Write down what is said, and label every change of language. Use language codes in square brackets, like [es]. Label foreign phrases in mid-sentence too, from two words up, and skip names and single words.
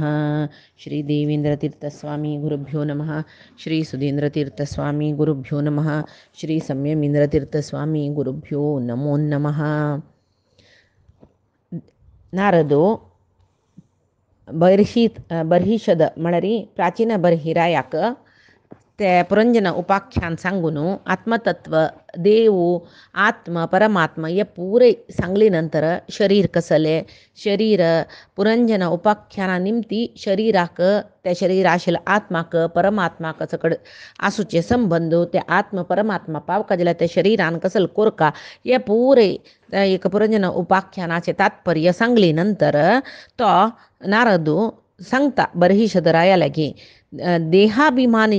[sa] श्रीदेवेन्द्रतीर्थस्वामी गुरुभ्यो नमः। श्री सुधीन्द्रतीर्थस्वामी गुरुभ्यो नमः। श्री संयमीन्द्रतीर्थस्वामी गुरुभ्यो नमो नमः. [kok] नारदो बर्हिषद म्हणरी प्राचीन बर्हिरायाक ते पुರಂಜನ उपाख्यान सांगून आत्मतत्व देव आत्म परमात्मा हे पुरे सांगलीनंतर शरीर कसले शरीर पुರಂಜನ उपाख्याना निमती शरीराक त्या शरीर आशिल्ल्या आत्माक परमात्माक सकड आसूचे संबंध ते आत्म परमात्मा पावका जाल्यार त्या शरीरान कसल कोरका हे पुरे एक पुರಂಜನ उपाख्यानाचे तात्पर्य सांगली नंतर तो नारदू सांगता बर्हिषद रायालागी देहाभिमानी